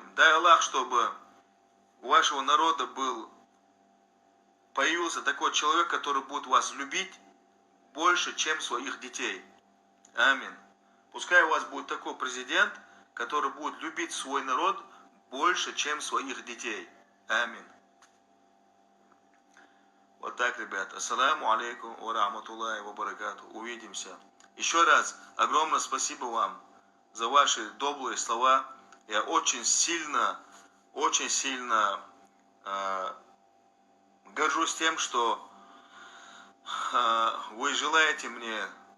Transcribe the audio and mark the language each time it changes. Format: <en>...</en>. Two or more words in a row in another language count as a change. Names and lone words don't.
<ru>Дай Аллах, чтобы у вашего народа появился такой человек, который будет вас любить больше, чем своих детей. Амин. Пускай у вас будет такой президент, который будет любить свой народ больше, чем своих детей. Амин. Вот так, ребят.</ru> <ar>السلام عليكم ورحمة الله وبركاته.</ar> <ru>Увидимся. Еще раз огромное спасибо вам за ваши добрые слова. Я очень сильно горжусь тем, что вы желаете мне</ru>